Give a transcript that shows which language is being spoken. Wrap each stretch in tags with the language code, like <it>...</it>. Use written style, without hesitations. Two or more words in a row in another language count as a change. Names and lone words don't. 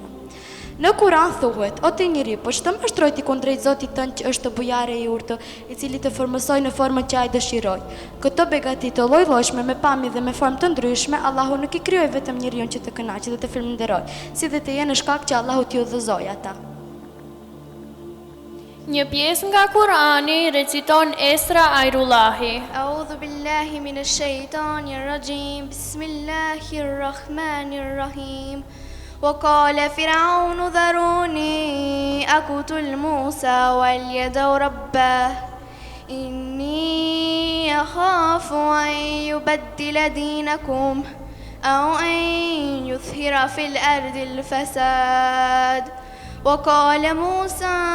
<sq>Në Kur'an thuhet: o ti njeri, po ç'të mashtroj ti kundrejt Zotit tënd që është bujare I urtë, I cili të formësoi në formën që ai dëshiroi. Këto begati të lloj-llojshme me pamje dhe me formë të ndryshme, Allahu nuk I krijoi vetëm njeriu që të kënaqë dhe të falënderojë, si dhe të jenë shkak që Allahu t'i udhëzoi ata. Një pjesë nga Kurani reciton Esra Ajrullahi.</sq> <ar>أعوذ بالله من الشيطان الرجيم. بسم الله الرحمن الرحيم. وقال فرعون ذروني أقتل موسى وليدعو ربه إني أخاف أن يبدل دينكم أو أن يظهر في الأرض الفساد وقال موسى</ar>